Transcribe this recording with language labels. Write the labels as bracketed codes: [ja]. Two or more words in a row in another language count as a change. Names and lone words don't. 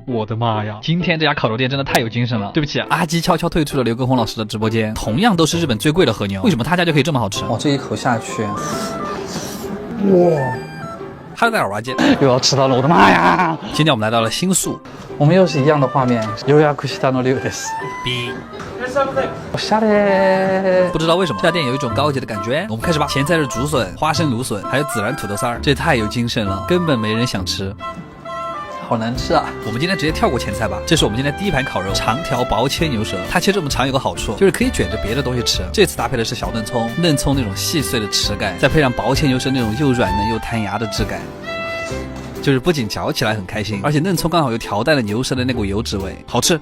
[zh] 我的妈呀，今天这家烤肉店真的太有精神了。对不起，阿基悄悄退出了刘畊宏老师的直播间。同样都是日本最贵的和牛，为什么他家就可以这么好吃？哇，这一口下去，哇！哈喽，大家好，我是阿基，又要吃到了，我的妈呀！今天我们来到了新宿。我们又是一样的画面。 [ja] 予約したの龍です。おしゃれ。 [zh] 不知道为什么这家店有一种高级的感觉。我们开始吧。前菜是竹笋、花生芦笋，还有孜然土豆丝儿，这也太有精神了，根本没人想吃。好难吃啊！我们今天直接跳过前菜吧。这是我们今天第一盘烤肉，长条薄切牛舌。它切这么长有个好处，就是可以卷着别的东西吃。这次搭配的是小嫩葱，嫩葱那种细碎的齿感，再配上薄切牛舌那种又软嫩又弹牙的质感，就是不仅嚼起来很开心，而且嫩葱刚好又调带了牛舌的那股油脂味，好吃。